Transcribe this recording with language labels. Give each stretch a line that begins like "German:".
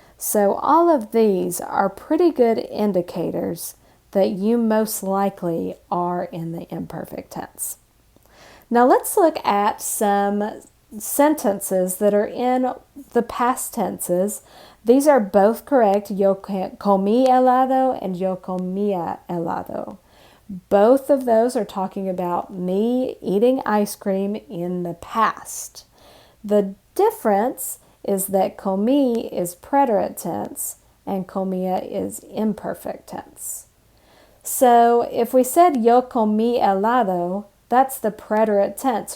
English: So all of these are pretty good indicators that you most likely are in the imperfect tense. Now let's look at some sentences that are in the past tenses. These are both correct.
Spanish: Yo comí helado
English: and
Spanish: yo comía helado.
English: Both of those are talking about me eating ice cream in the past. The difference is that comí is preterite tense and comía is imperfect tense. So if we said
Spanish: yo comí helado,
English: that's the preterite tense.